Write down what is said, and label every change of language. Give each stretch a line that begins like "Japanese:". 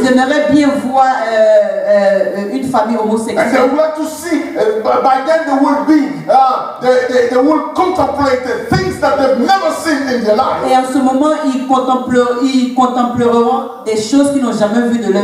French: Ils aimeraient bien voir une famille
English: And they
French: homosexuelle.
English: would like to see, by then they will be, they will contemplate the things that they've never seen in their life.
French: Et en ce moment, ils contempleront des choses qu'ils n'ont jamais vues de leur